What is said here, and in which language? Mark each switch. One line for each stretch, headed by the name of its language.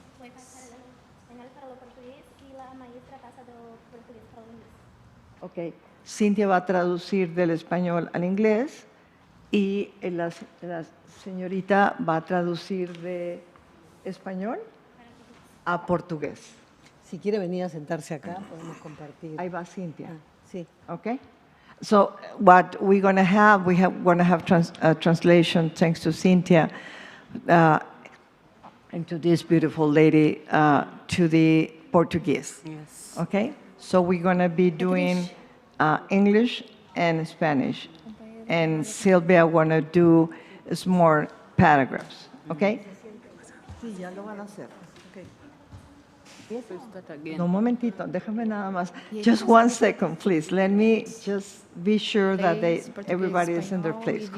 Spanish: Voy a pasar el español para lo portugués y la maestra pasa do portugués para lo inglés.
English: Ok.
Spanish: Cintia va a traducir del español al inglés y la señorita va a traducir de español a portugués. Si quiere venir a sentarse acá, podemos compartir. Ahí va Cynthia. Sí.
English: Okay? So what we're going to have, going to have translation, thanks to Cynthia, and to this beautiful lady, to the Portuguese. Yes. Okay? So we're going to be doing English and Spanish. And Sylvia want to do more paragraphs.
Spanish: Okay? Sí, ya lo van a hacer. No, un momentito, déjame nada más.
English: Just 1 second, please. Let me just be sure that everybody is in their place.